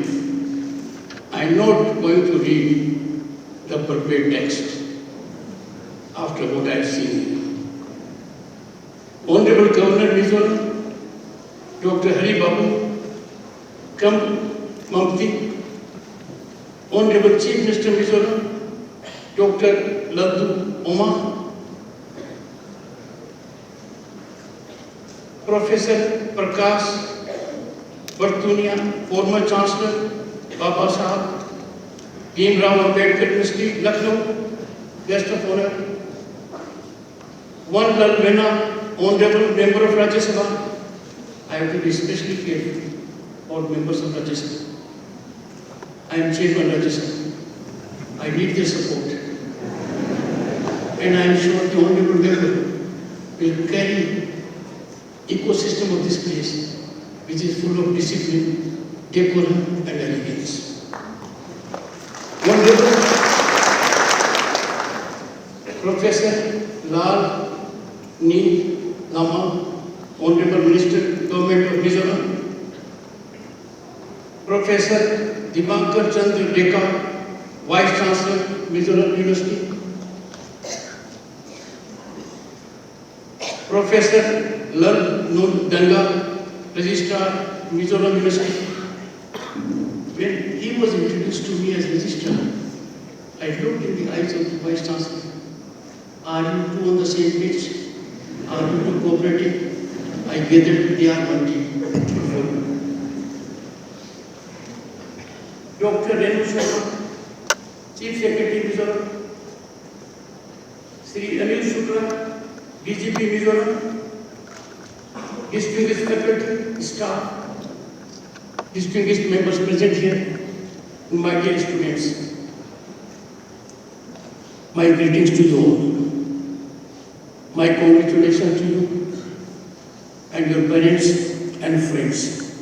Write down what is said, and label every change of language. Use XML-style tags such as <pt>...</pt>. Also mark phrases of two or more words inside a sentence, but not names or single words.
<en>I am not going to read the appropriate text after what I have seen. Honorable Governor Mizoram, Dr. Hari Babu, Kam Mamti, Honorable Chief Minister Mizoram, Dr. Laddu Oma, Professor Prakash Bartunia, former Chancellor, Baba Sahab, Bhim Rao Ambedkar University, Lucknow, guest of honor, one Lal Mena, Honorable Member of Rajya Sabha. I have to be especially careful about members of Rajya Sabha. I am Chairman Rajya Sabha. I need their support. And I am sure the Honorable Member will carry ecosystem of this place, which is full of discipline, decorum and elegance. Honorable Professor Lal Ni Lama, Honorable Minister, Government of Mizoram, Professor Dhankhar Chandra Deka, Vice Chancellor, Mizoram University, Professor Lal Danga, Registrar, Mizoram University. When he was introduced to me as Registrar, I looked in the eyes of the Vice Chancellor. Are you two on the same page? Are you two cooperating? I gathered they are one team. Dr. Renu Sharma, Chief Secretary Mizoram, Sri Anil Shukla, DGP Mizoram, distinguished faculty, staff, distinguished members present here, and my dear students, my greetings to you all. My congratulations to you and your parents and friends.</en>